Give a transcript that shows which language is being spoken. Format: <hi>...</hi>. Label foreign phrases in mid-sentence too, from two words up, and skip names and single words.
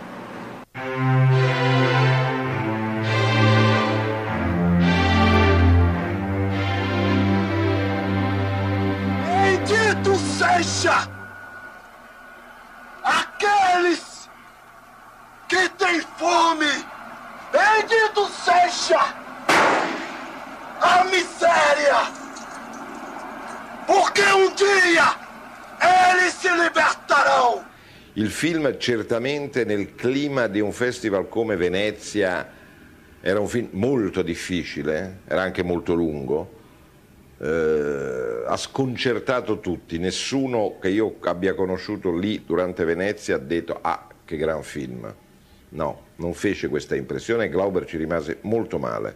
<pt>Bendito seja aqueles que têm fome, bendito seja a miséria, porque um dia eles se libertarão.</pt> <it>Il film certamente nel clima di un festival come Venezia era un film molto difficile, era anche molto lungo, ha sconcertato tutti, nessuno che io abbia conosciuto lì durante Venezia ha detto ah che gran film, no, non fece questa impressione, Glauber ci rimase molto male.</it>